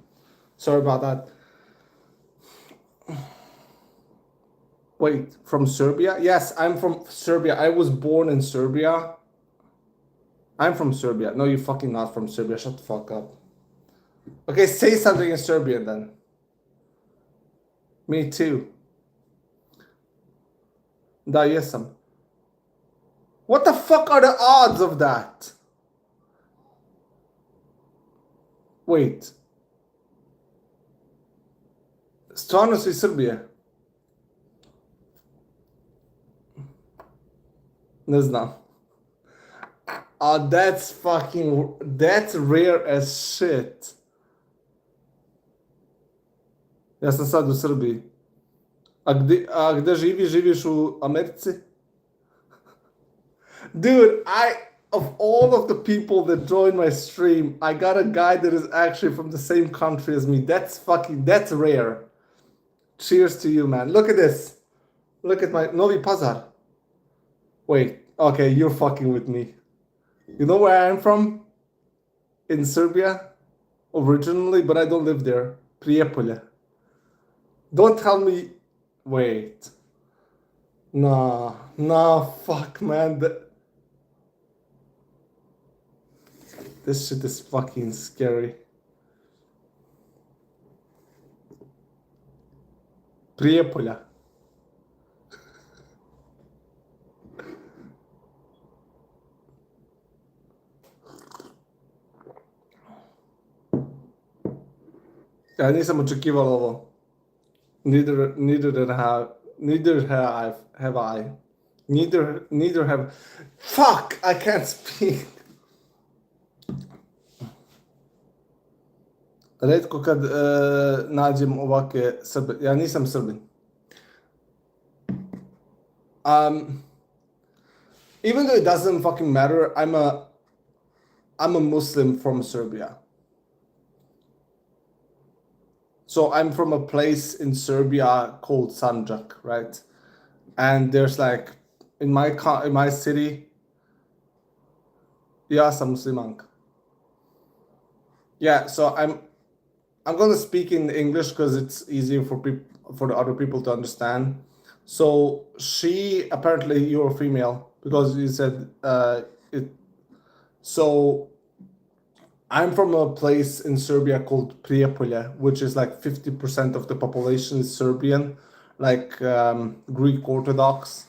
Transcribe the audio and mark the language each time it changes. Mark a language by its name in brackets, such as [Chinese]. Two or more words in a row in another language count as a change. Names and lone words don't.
[English] Wait, from Serbia? Yes, I'm from Serbia. I was born in Serbia. I'm from Serbia. No, you're fucking not from Serbia. Shut the fuck up. Okay, say something in Serbian then. Me too. [Serbian] Da jesam. [English] What the fuck are the odds of that? Wait. [Serbian] Stvarno si iz Srbije? Ne znam. [English] That's rare as shit. [Serbian] Ja sam sad u Srbiji. A gde živiš? Živiš u Americi? [English] Dude, of all of the people that join my stream, I got a guy that is actually from the same country as me. That's rare. Cheers to you, man. Look at this. Look at my Novi Pazar. Wait, okay, you're fucking with me. You know where I'm from? In Serbia, originally, but I don't live there. Prijepolje. Don't tell me. Wait. Nah, fuck, man. This shit is fucking scary. Prijepolja. [Serbian] Ja nisam očekival ovo. [English] Neither have I. Neither have. Fuck! I can't speak. [Serbian] Retko kad nađem ovake Srbe. Ja nisam Srbin. [English] Even though it doesn't fucking matter, I'm a Muslim from Serbia. So I'm from a place in Serbia called Sanjak, right? And there's like in my city. [Serbian] Ja sam Muslimanka. [English] Yeah, so I'm gonna speak in English because it's easier for for the other people to understand. So she apparently you're a female because you said it. So I'm from a place in Serbia called Prijepolje, which is like 50% of the population is Serbian, like Greek Orthodox.